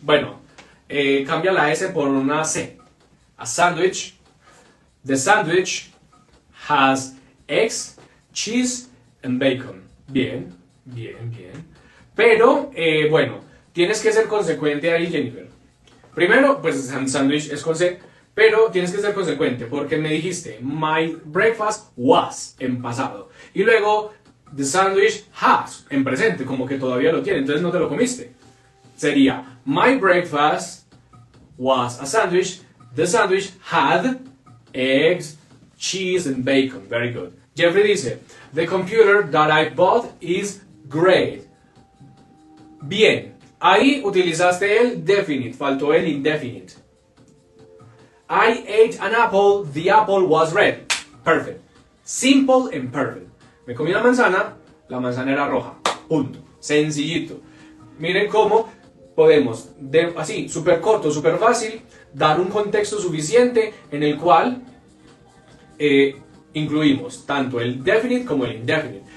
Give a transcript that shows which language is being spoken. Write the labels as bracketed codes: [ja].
[es] Bueno, cambia la S por una C. [en] A sandwich. The sandwich has eggs, cheese and bacon. [es] Bien, bien, bien. Pero, bueno, tienes que ser consecuente ahí, Jennifer. Primero, pues sandwich es con C, pero tienes que ser consecuente porque me dijiste [en] my breakfast was [es] en pasado. Y luego, [en] the sandwich has [es] en presente, como que todavía lo tiene, entonces no te lo comiste. Sería, [en] my breakfast was a sandwich, the sandwich had eggs, cheese and bacon. Very good. Jeffrey [es] dice, [en] the computer that I bought is great. [es] Bien, ahí utilizaste el definite, faltó el indefinite. [en] I ate an apple, the apple was red. Perfect. Simple and perfect. [es] Me comí la manzana era roja. Punto. Sencillito. Miren cómo podemos, así, súper corto, súper fácil, dar un contexto suficiente en el cual incluimos tanto el definite como el indefinite.